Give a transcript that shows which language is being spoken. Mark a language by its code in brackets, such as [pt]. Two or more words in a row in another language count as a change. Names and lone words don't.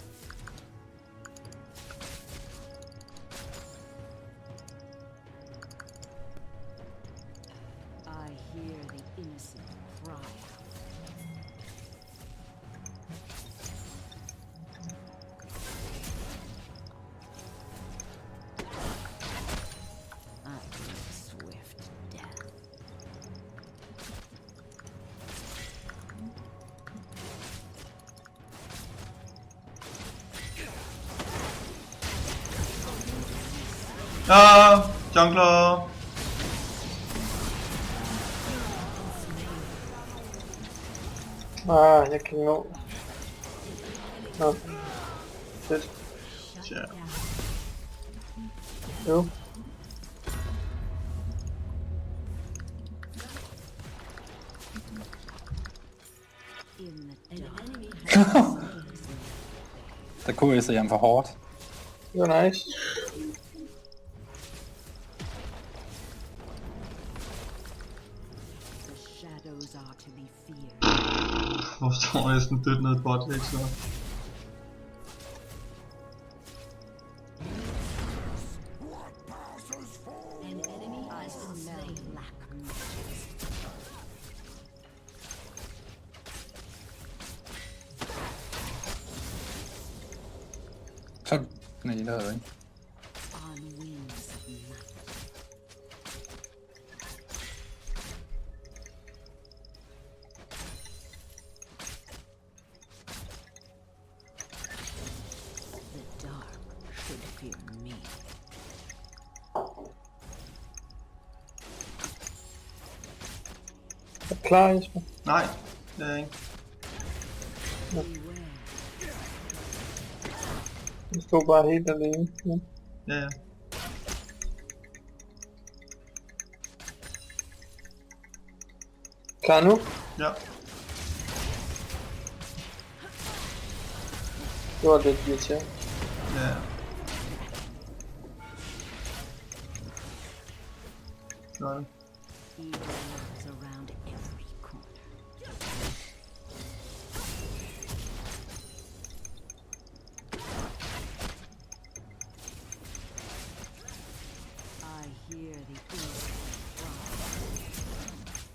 [en] I hear the innocent cry out. I bring swift death. Ah, jungler. [da] Jeg kan nå. Nå. Fedt. Ja. Jo. [en] In the dark, [da] Der kunne jeg se ham for hårdt. Det var nice. [en] the shadows are to be feared. [da] Hvor står jeg sådan dødt ned bot, ikke så? [en] An enemy has been slain. Black magic. [da] Så... Nej, det havde jeg ikke. [en] On wings of night. The dark should fear me. [da] Er du klar, Esben? Nej, det er jeg ikke. [en] Beware. [da] Du står bare helt alene. Ja. Ja, ja. Klar nu? Ja. Det var lidt irriterende. Ja. Sådan. [en] Evil lurks around every corner. I hear the innocent cry.